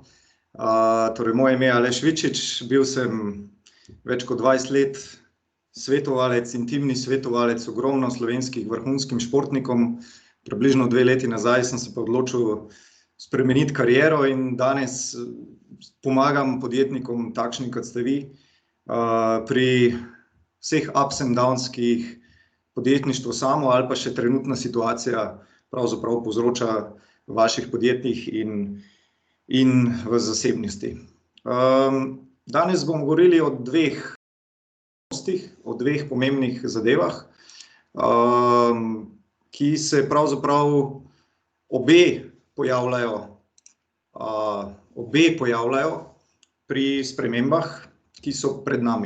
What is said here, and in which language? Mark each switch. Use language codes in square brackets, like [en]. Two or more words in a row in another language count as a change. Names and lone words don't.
[sl] Torej, moje ime je Aleš Vičič, bil sem več kot 20 let svetovalec, intimni svetovalec ogromno slovenskih vrhunskim športnikom. Približno 2 leti nazaj sem se pa odločil spremeniti kariero in danes pomagam podjetnikom takšnim, kot ste vi, pri vseh [en] ups and downs, [sl] ki jih podjetništvo samo ali pa še trenutna situacija pravzaprav povzroča v vaših podjetjih in v zasebnosti. Danes bomo govorili o dveh pomembnih zadevah, ki se pravzaprav obe pojavljajo pri spremembah, ki so pred nami.